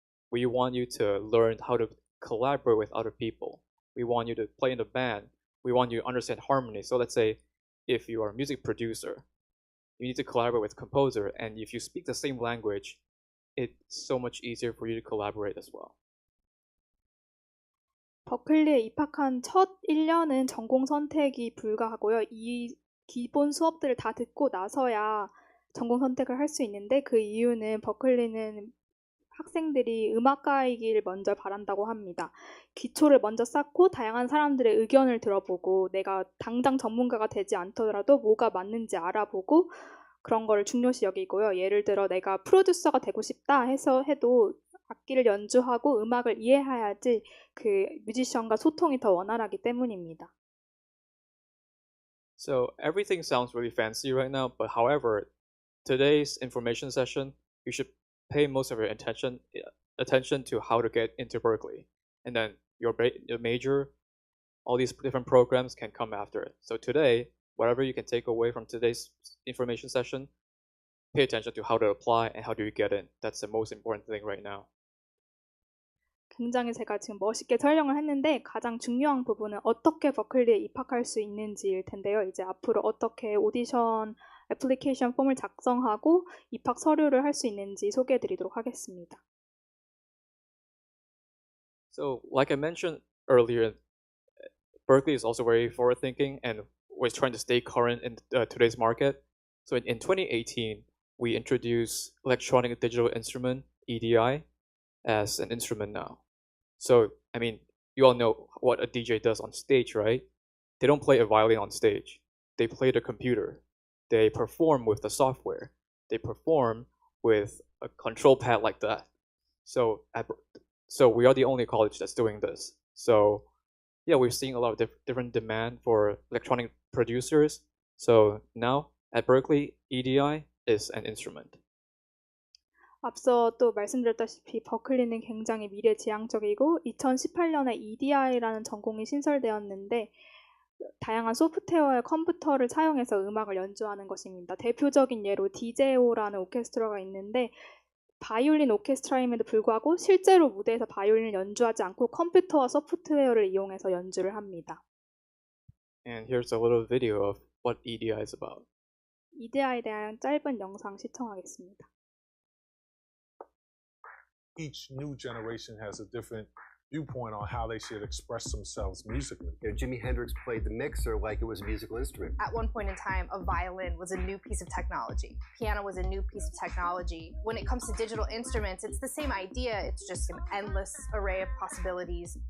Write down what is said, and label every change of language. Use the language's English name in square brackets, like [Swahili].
[English] We want you to learn how to collaborate with other people. We want you to play in the band. We want you to understand harmony. So let's say if you are a music producer, you need to collaborate with a composer, and if you speak the same language, it's so much easier for you to collaborate as well. [Korean] 버클리에 입학한 첫 1년은 전공 선택이 불가하고요. 이 기본 수업들을 다 듣고 나서야 전공 선택을 할 수 있는데 그 이유는 버클리는 학생들이 음악가이길 먼저 바란다고 합니다. 기초를 먼저 쌓고 다양한 사람들의 의견을 들어보고 내가 당장 전문가가 되지 않더라도 뭐가 맞는지 알아보고 그런 거를 중요시 여기고요. 예를 들어 내가 프로듀서가 되고 싶다 해도 악기를 연주하고 음악을 이해해야지 그 뮤지션과 소통이 더 원활하기 때문입니다. [English] So everything sounds really fancy right now, but however, today's information session, you should pay most of your attention to how to get into Berklee, and then your major, all these different programs can come after it. So today, whatever you can take away from today's information session, pay attention to how to apply and how do you get in. That's the most important thing right now. [Korean] 굉장히 제가 지금 멋있게 설명을 했는데 가장 중요한 부분은 어떻게 버클리에 입학할 수 있는지일 텐데요. 이제 앞으로 어떻게 오디션 애플리케이션 폼을 작성하고 입학 서류를 할 수 있는지 소개해 드리도록 하겠습니다. [English] So like I mentioned earlier, Berklee is also very forward thinking and was trying to stay current in today's market. So in 2018, we introduced electronic digital instrument, EDI, as an instrument now. So, I mean, you all know what a DJ does on stage, right? They don't play a violin on stage. They play the computer. They perform with the software. They perform with a control pad like that. So we are the only college that's doing this. So yeah, we're seeing a lot of different demand for electronic producers. So now at Berklee, EDI is an instrument. [Korean] 앞서 또 말씀드렸다시피 버클리는 굉장히 미래지향적이고 2018년에 EDI라는 전공이 신설되었는데 다양한 소프트웨어의 컴퓨터를 사용해서 음악을 연주하는 것입니다. 대표적인 예로 DJO라는 오케스트라가 있는데 바이올린 오케스트라임에도 불구하고 실제로 무대에서 바이올린을 연주하지 않고 컴퓨터와 소프트웨어를 이용해서 연주를 합니다. [English] And here's a little video of what EDI is about. [Korean] EDI에 대한 짧은 영상 시청하겠습니다. [English] Each new generation has a different viewpoint on how they should express themselves musically. You know, Jimi Hendrix played the mixer like it was a musical instrument. At one point in time, a violin was a new piece of technology. Piano was a new piece of technology. When it comes to digital instruments, it's the same idea. It's just an endless array of possibilities.